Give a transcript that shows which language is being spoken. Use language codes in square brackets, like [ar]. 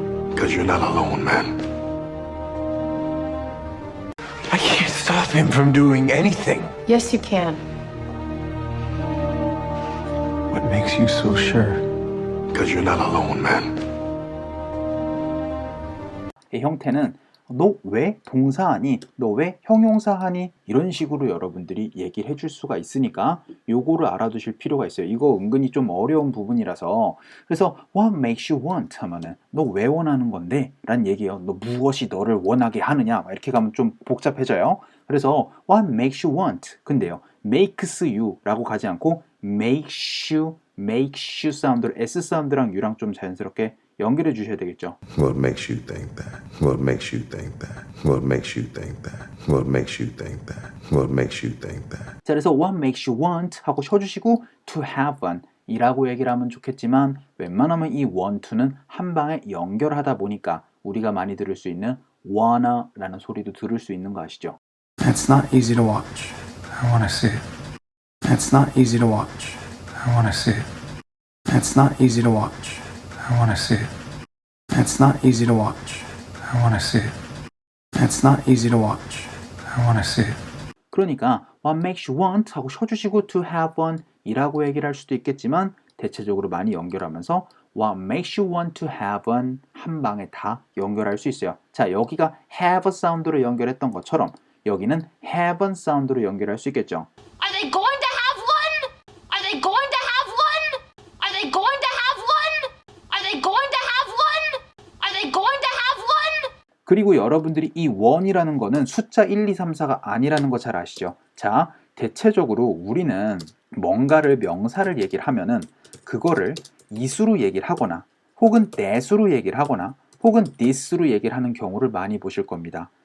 [en] Because you're not alone, man. I can't stop him from doing anything. Yes, you can. What makes you so sure? Because you're not alone, man. [ko] 의 형태는 너 왜 동사하니? 너 왜 형용사하니? 이런 식으로 여러분들이 얘기를 해줄 수가 있으니까 요거를 알아두실 필요가 있어요. 이거 은근히 좀 어려운 부분이라서 그래서 [en] what makes you want [ko] 하면은 너 왜 원하는 건데? 라는 얘기예요. 너 무엇이 너를 원하게 하느냐? 이렇게 가면 좀 복잡해져요. 그래서 [en] what makes you want [ko] 근데요 makes you 라고 가지 않고 makes you 사운드를 S 사운드랑 U랑 좀 자연스럽게 연결해 주셔야 되겠죠. [en] What makes you think that? What makes you think that? What makes you think that? What makes you think that? What makes you think that? [ko] 자, 그래서 [en] what makes you want [ko] 하고 쉬어주시고 [en] to have one [ko] 이라고 얘기를 하면 좋겠지만 웬만하면 이 want to는 한 방에 연결하다 보니까 우리가 많이 들을 수 있는 wanna 라는 소리도 들을 수 있는 거 아시죠? [en] It's not easy to watch. I want to see it. It's not easy to watch. I want to see it. It's not easy to watch. I want to see it. It's not easy to watch. I want to see it. It's not easy to watch. I want to see it. [ko] 그러니까 [en] what makes you want [ko] 하고 쉬어주시고 [en] to have one [ko] 이라고 얘기를 할 수도 있겠지만 대체적으로 많이 연결하면서 [en] what makes you want to have one [ko] 한 방에 다 연결할 수 있어요. 자, 여기가 have 사운드로 연결했던 것처럼 여기는 [en] have one [ko] 사운드로 연결할 수 있겠죠. [en] Are they going to have one? Are they going to have one? Are they going to have one? Are they going to have one? Are they going to have one? [ko] 그리고 여러분들이 이 one이라는 거는 숫자 1, 2, 3, 4가 아니라는 거 잘 아시죠? 자, 대체적으로 우리는 뭔가를 명사를 얘기를 하면은 그거를 이수로 얘기를 하거나 혹은 that으로 얘기를 하거나 혹은 this로 얘기를 하는 경우를 많이 보실 겁니다.